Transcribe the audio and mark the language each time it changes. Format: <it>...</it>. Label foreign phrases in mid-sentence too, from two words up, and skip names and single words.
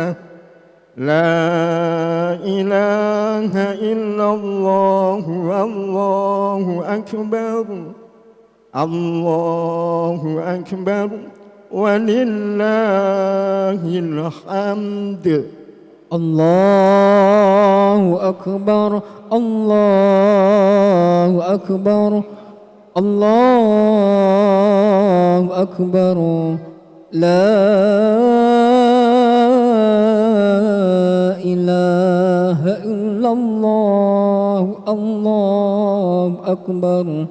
<ar>لا إله إلا الله والله أكبر. الله أكبر ولله الحمد. الله أكبر الله أكبر الله أكبر. لا إله إلا الله الله أكبر.</ar>